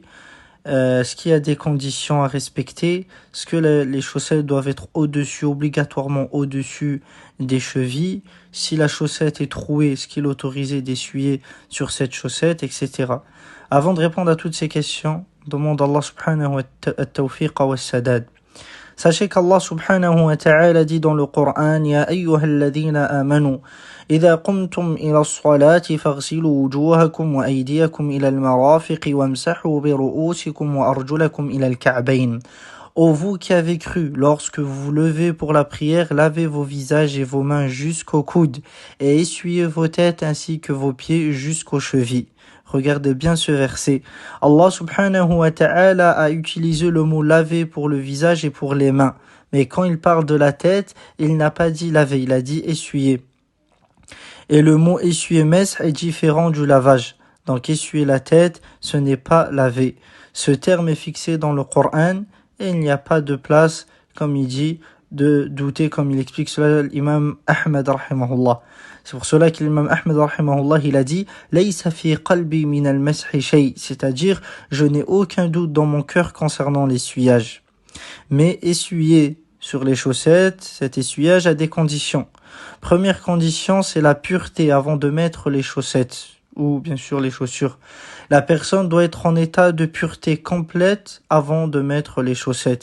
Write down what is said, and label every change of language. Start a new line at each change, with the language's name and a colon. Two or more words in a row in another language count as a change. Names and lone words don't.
French: Est-ce qu'il y a des conditions à respecter? Est-ce que les chaussettes doivent être obligatoirement au-dessus des chevilles? Si la chaussette est trouée, est-ce qu'il est autorisé d'essuyer sur cette chaussette, etc. Avant de répondre à toutes ces questions, demande à Allah
Arabic: سبحانه وتعالى والسداد.
French: Sachez qu'Allah
Arabic: سبحانه وتعالى
French: dit dans le Coran,
Arabic: يا أيها الذين آمنوا, إذا قمتم إلى الصلاة فاغسلوا وجوهكم وأيديكم إلى المرافق وامسحوا برؤوسكم وأرجلكم إلى الكعبين.
French: Ô vous qui avez cru, lorsque vous vous levez pour la prière, lavez vos visages et vos mains jusqu'aux coudes et essuyez vos têtes ainsi que vos pieds jusqu'aux chevilles. Regardez bien ce verset. Allah
Arabic: سبحانه وتعالى
French: a utilisé le mot laver pour le visage et pour les mains. Mais quand il parle de la tête, il n'a pas dit laver, il a dit essuyer. Et le mot essuyer mesh est différent du lavage. Donc essuyer la tête, ce n'est pas laver. Ce terme est fixé dans le Coran et il n'y a pas de place, comme il dit, de douter, comme il explique cela l'imam Ahmed rahimahullah. C'est pour cela que l'imam Ahmed rahimahullah, il a dit
Arabic: ليس في قلبي من المسح شيء,
French: c'est-à-dire je n'ai aucun doute dans mon cœur concernant l'essuyage. Mais essuyer sur les chaussettes, cet essuyage a des conditions. Première condition, c'est la pureté avant de mettre les chaussettes ou bien sûr les chaussures. La personne doit être en état de pureté complète avant de mettre les chaussettes.